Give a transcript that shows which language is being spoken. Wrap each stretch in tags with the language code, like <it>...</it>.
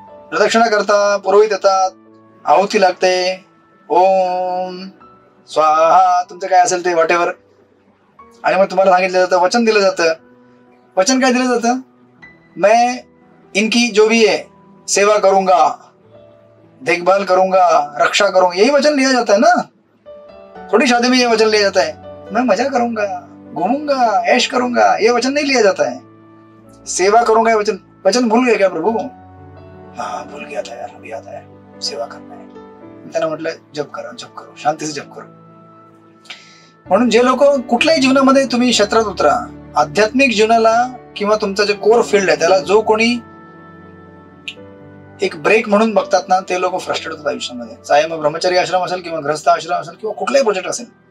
<mr>प्रदक्षिणा करता, पुरोहित येतात, आहुती लागते, ओम स्वाहा तुमचं काय असेल ते व्हॉटेवर. आणि मग तुम्हाला सांगितलं जातं, वचन दिलं जातं. वचन काय दिलं जातं,</mr> <hi>मैं इनकी जो भी है सेवा करूंगा, देखभाल करूंगा, रक्षा करूंगा, यही वचन लिया जाता है ना. थोड़ी शादी में ये वचन लिया जाता है मैं मजा करूंगा, घूमूंगा, ऐश करूंगा, ये वचन नहीं लिया जाता है. सेवा करूंगा ये वचन. वचन भूल गए क्या प्रभु. हाँ भूल गया था यार, अभी याद आया, सेवा करना है.</hi> <mr>त्यांना म्हटलं</mr> <hi>जप करो,</hi> <mr>शांतीचे जप करो. म्हणून जे लोक कुठल्याही जीवनामध्ये तुम्ही क्षेत्रात उतरा, आध्यात्मिक जीवनाला किंवा तुमचं जे कोर फील्ड आहे त्याला जो कोणी एक ब्रेक म्हणून बघतात ना, ते लोक फ्रस्ट्रेट होतात आयुष्यामध्ये. चाहे मग ब्रह्मचारी आश्रम असेल किंवा गृहस्थ आश्रम असेल किंवा कुठलाही प्रोजेक्ट असेल.</mr>